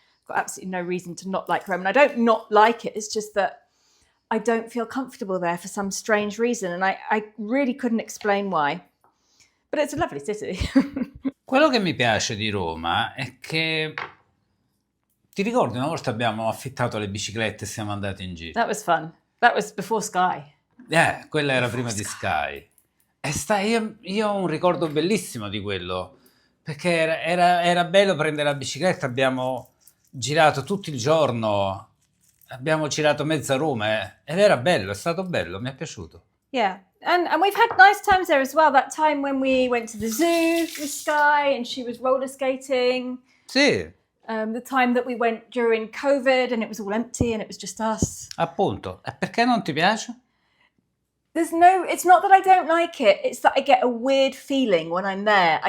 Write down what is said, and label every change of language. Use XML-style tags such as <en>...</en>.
<en>I've got absolutely no reason to not like Rome. And I don't not like it. It's just that I don't feel comfortable there for some strange reason. And I really couldn't explain why. But it's a lovely city.</en> <it>Quello che mi piace di Roma è che, ti ricordi una volta abbiamo affittato le biciclette e siamo andati in giro?</it> <en>That was fun. That was before Sky.</en> <it>Quella era prima di Sky. Io ho un ricordo bellissimo di quello, perché era bello prendere la bicicletta, abbiamo girato tutto il giorno, abbiamo girato mezza Roma ed era bello, è stato bello, mi è piaciuto.</it> <en>Yeah, and we've had nice times there as well. That time when we went to the zoo with Sky and she was roller skating.</en> <it>Sì.</it> <en>The time that we went during COVID and it was all empty and it was just us.</en> <it>Appunto. E perché non ti piace?</it> <en>It's not that I don't like it. It's that I get a weird feeling when I'm there.</en>